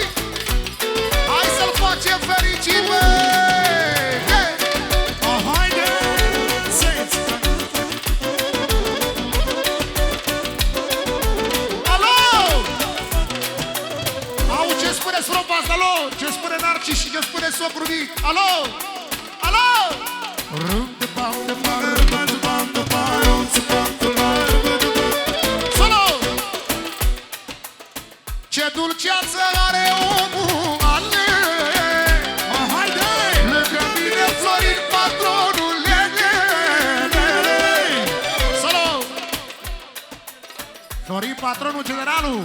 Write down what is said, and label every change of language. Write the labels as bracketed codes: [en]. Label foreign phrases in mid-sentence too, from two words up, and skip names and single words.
[ro] Hai să-l facem fericit, băi! haide! Alo! Au, ce spune strofa asta, alo? Ce spune Narcis și ce spune socru mic? Alo! Alo! Solo! Ce dulceață are omul! Florin Patronul, generalul.